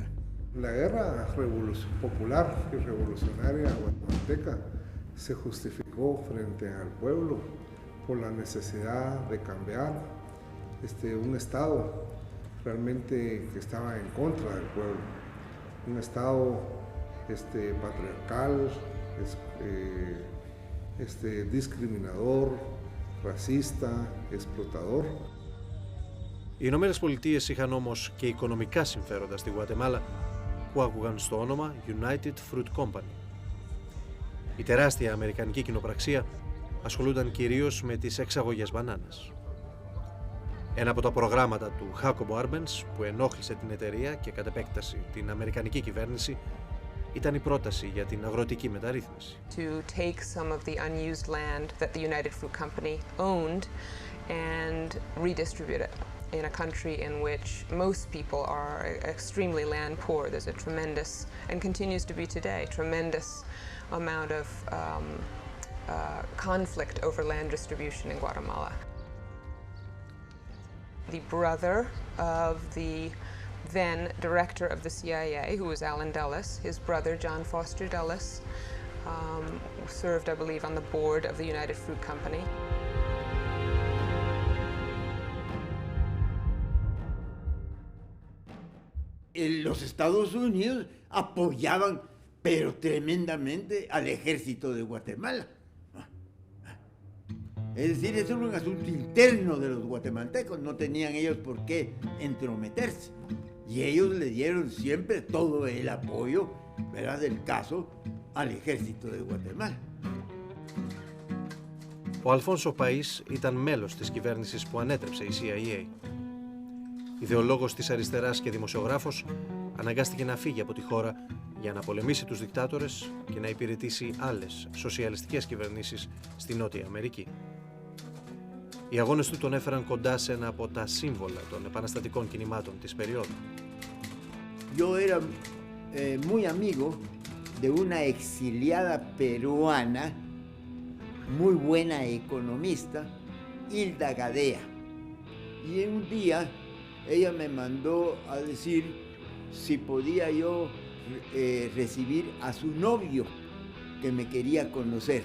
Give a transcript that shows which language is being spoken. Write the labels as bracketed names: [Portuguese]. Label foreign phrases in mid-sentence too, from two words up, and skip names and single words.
[Spanish] La guerra popular y revolucionaria guatemalteca se justificó frente al pueblo por la necesidad de cambiar un Estado realmente que estaba en contra del pueblo, un Estado patriarcal, discriminador, racista, explotador. [Greek] Οι Ηνωμένες Πολιτείες είχαν όμως και οικονομικά συμφέροντα στη Γουατεμάλα που άκουγαν στο όνομα United Fruit Company. Η τεράστια αμερικανική κοινοπραξία ασχολούνταν κυρίως με τις εξαγωγές μπανάνας. Ένα από τα προγράμματα του Jacobo Arbenz που ενόχλησε την εταιρεία και κατ' επέκταση την αμερικανική κυβέρνηση ήταν η πρόταση για την αγροτική μεταρρύθμιση. [English] To take some of the unused land that the United Fruit Company owned and redistribute it in a country in which most people are extremely land poor. There's a tremendous, and continues to be today, tremendous amount of conflict over land distribution in Guatemala. The brother of the then director of the CIA, who was Allen Dulles, his brother John Foster Dulles, served, I believe, on the board of the United Fruit Company. [Spanish] Los Estados Unidos apoyaban, pero tremendamente, al ejército de Guatemala. Es decir, eso era un asunto interno de los guatemaltecos, no tenían ellos por qué entrometerse. Y ellos le dieron siempre todo el apoyo, ¿verdad?, del caso al ejército de Guatemala. [Greek] Ο Αλφόνσο Παΐς ήταν μέλος της κυβέρνησης που ανέτρεψε η CIA. Ιδεολόγος της αριστεράς και δημοσιογράφος, αναγκάστηκε να φύγει από τη χώρα για να πολεμήσει τους δικτάτορες και να υπηρετήσει άλλες σοσιαλιστικές κυβερνήσεις στη Νότια Αμερική. Οι αγώνες του τον έφεραν κοντά σε ένα από τα σύμβολα των επαναστατικών κινημάτων της περίοδου. [Spanish] Yo era muy amigo de una exiliada peruana, muy buena economista, Hilda Gadea. Y un día ella me mandó a decir si podía yo recibir a su novio que me quería conocer.